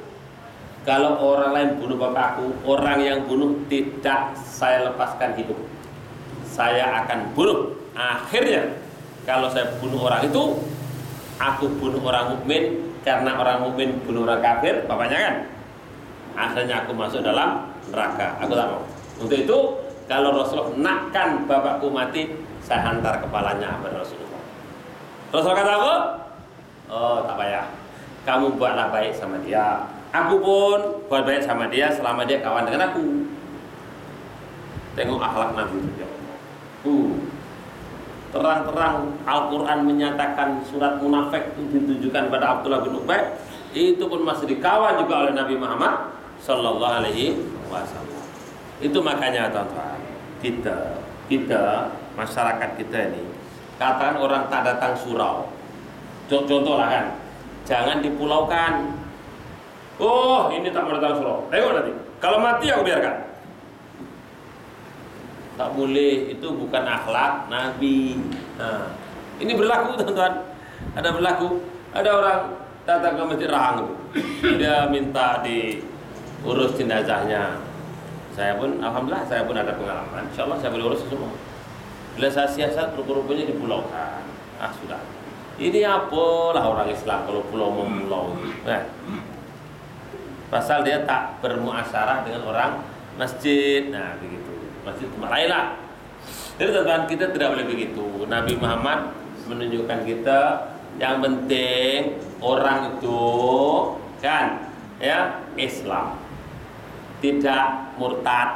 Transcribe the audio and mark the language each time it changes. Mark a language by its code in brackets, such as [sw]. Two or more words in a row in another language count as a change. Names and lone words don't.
[ms] Kalau orang lain bunuh bapakku, orang yang bunuh tidak saya lepaskan hidup. Saya akan bunuh. Akhirnya kalau saya bunuh orang itu, aku bunuh orang mukmin, karena orang mukmin bunuh orang kafir, bapaknya kan. Akhirnya aku masuk dalam neraka. Aku tak mau. Untuk itu, kalau Rasulullah nakkan bapakku mati, saya hantar kepalanya kepada Rasulullah. Rasulullah kata apa? Oh, tak payah. Kamu buatlah baik sama dia. Aku pun buat baik sama dia selama dia kawan dengan aku. Tengok akhlak Nabi itu. Terang-terang Al-Quran menyatakan surat munafik itu ditujukan pada Abdullah bin Ubay. Itu pun masih dikawan juga oleh Nabi Muhammad [ar] صلى الله عليه وسلم. [ms] Itu makanya teman-teman, kita masyarakat kita ini, katakan orang tak datang surau. Contoh lah kan, jangan dipulaukan. Oh, ini tak mau datang surau. Tengok nanti. Kalau mati aku biarkan. Tak boleh, itu bukan akhlak Nabi. Nah, ini berlaku teman-teman. Ada berlaku. Ada orang datang ke Masjid Rahang itu. Dia minta diurus jenazahnya. Saya pun, alhamdulillah, saya pun ada pengalaman. [ar] إن شاء الله [ms] saya boleh urus semua. Bila saya siasat, rupa-rupanya dipulaukan. Ah sudah. Ini apalah orang Islam kalau pulau memulau. Nah, pasal dia tak bermuasyarah dengan orang masjid. Nah begitu. Masjid tempat lain lah. Jadi teman-teman, kita tidak boleh begitu. Nabi Muhammad menunjukkan kita yang penting orang itu kan ya Islam, tidak murtad.